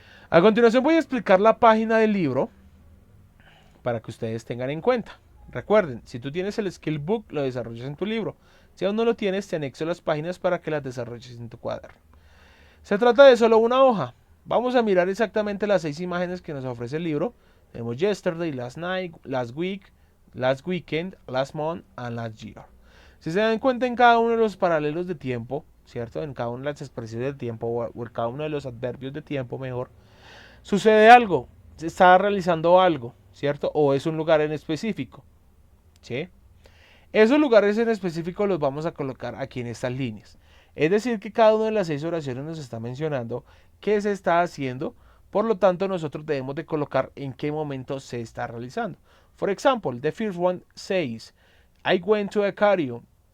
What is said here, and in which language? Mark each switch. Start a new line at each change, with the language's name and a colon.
Spanish: A continuación voy a explicar la página del libro para que ustedes tengan en cuenta. Recuerden, si tú tienes el skill book, lo desarrollas en tu libro. Si aún no lo tienes, te anexo las páginas para que las desarrolles en tu cuaderno. Se trata de solo una hoja. Vamos a mirar exactamente las 6 imágenes que nos ofrece el libro.
English: Tenemos yesterday, last night, last week, last weekend, last month, and last year.
Spanish: Si se dan cuenta en cada uno de los paralelos de tiempo, ¿cierto? En cada una de las expresiones de tiempo o en cada uno de los adverbios de tiempo, mejor, sucede algo, se está realizando algo, ¿cierto? O es un lugar en específico, ¿sí? Esos lugares en específico los vamos a colocar aquí en estas líneas. Es decir, que cada una de las 6 oraciones nos está mencionando qué se está haciendo. Por lo tanto, nosotros debemos de colocar en qué momento se está realizando.
English: For example, the first one says, I went to aquarium.